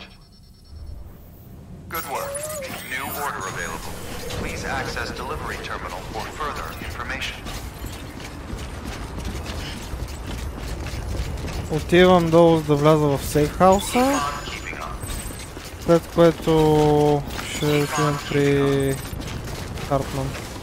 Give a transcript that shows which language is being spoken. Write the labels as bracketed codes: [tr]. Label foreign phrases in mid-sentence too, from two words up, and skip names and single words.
[en] Good work. New order available. Please access delivery terminal for further information. [bg] Отивам долу да вляза в сейфхауса, след което ще отидем при Хартман.